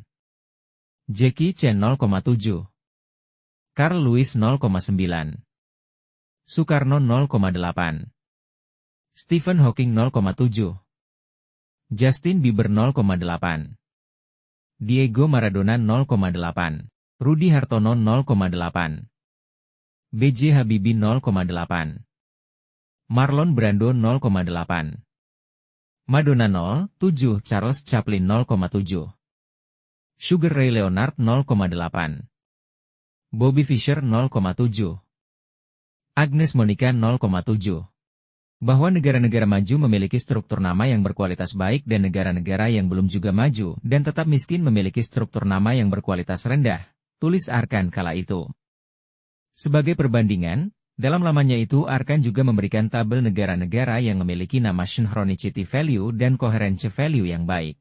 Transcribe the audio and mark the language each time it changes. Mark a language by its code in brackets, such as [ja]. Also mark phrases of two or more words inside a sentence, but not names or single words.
[id] Jackie Chan 0,7. Carl Lewis 0,9. Soekarno 0,8. Stephen Hawking 0,7. Justin Bieber 0,8. Diego Maradona 0,8. Rudy Hartono 0,8. B.J. Habibie 0,8. Marlon Brando 0,8. Madonna 0,7. Charles Chaplin 0,7. Sugar Ray Leonard 0,8. Bobby Fischer 0,7. Agnes Monica 0,7. Bahwa negara-negara maju memiliki struktur nama yang berkualitas baik dan negara-negara yang belum juga maju dan tetap miskin memiliki struktur nama yang berkualitas rendah, tulis Arkan kala itu. Sebagai perbandingan, dalam lamannya itu Arkan juga memberikan tabel negara-negara yang memiliki nama [en] synchronicity value [id] dan [en] coherence value [id] yang baik.